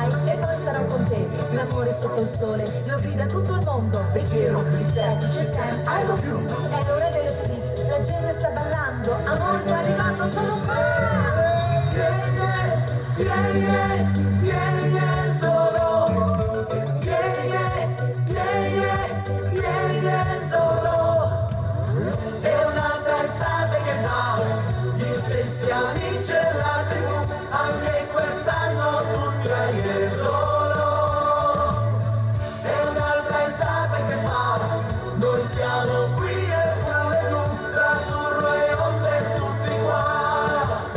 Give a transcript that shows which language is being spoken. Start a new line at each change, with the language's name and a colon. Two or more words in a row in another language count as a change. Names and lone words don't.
Italian: e poi sarò con te. L'amore sotto il sole lo grida tutto il mondo. Perché non grida, dice te,
English: I love you.
Italian: È l'ora dello spritz, la gente sta ballando. Amore sta arrivando, sono qua.
English: Yeah, yeah, yeah, yeah, yeah, yeah, solo. Yeah, yeah, yeah, yeah, yeah, yeah,
Italian: solo. È un'altra estate che va, gli stessi amici e la tribù, anche quest'anno tutti a solo. È un'altra estate che va, noi siamo qui e pure tu, l'azzurro e onde tutti qua.